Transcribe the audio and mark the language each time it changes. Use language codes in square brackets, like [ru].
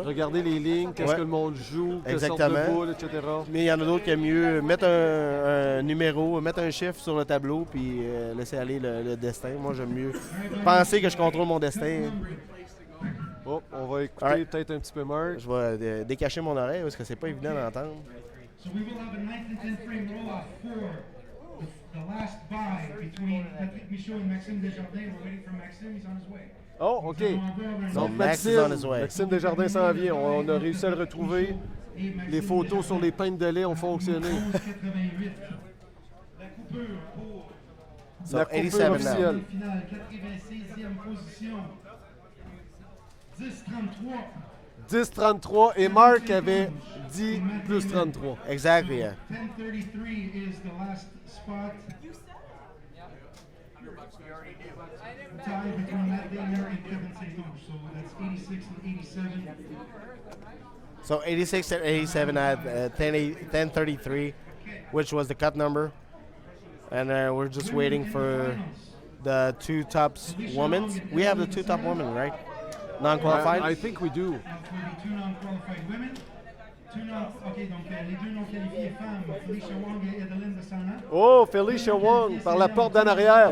[fr] Regarder les lignes, qu'est-ce que le monde joue, quelle sorte de boule, etc. Mais il y en a d'autres qui aiment mieux mettre un numéro, mettre un chiffre sur le tableau puis laisser aller le destin. Moi, j'aime mieux penser que je contrôle mon destin. Oh, on va écouter peut-être un petit peu Marc. Je vais décacher mon oreille parce que c'est pas évident d'entendre. [en] So we will have a 9th and 10th frame roll-off for the last buy between Patrick Michaud and Maxime Desjardins. We're waiting for Maxime. He's on his way. Oh, OK. [fr] Donc, Maxime Desjardins s'en vient. On a réussi à le retrouver. Les photos sur les pintes de lait ont fonctionné. La coupure pour la coupure officielle. Finale, 96e position. 10-33. 10-33 et Marc avait 10 plus 33. [en] Exactly, yeah. 10-33 is the last spot. Tie between Matt Daner and Kevin St. So that's 86 and 87. So 86 and 87 at 10:33, which was the cut number. And we're just waiting for the two top women. We have the two top women, right? Non-qualified? I think we do. Two non-qualified women. [fr] OK, donc les deux non-qualifiées femmes, Felicia Wong et Edeline Bessana. Oh, Felicia Wong par la porte d'en arrière.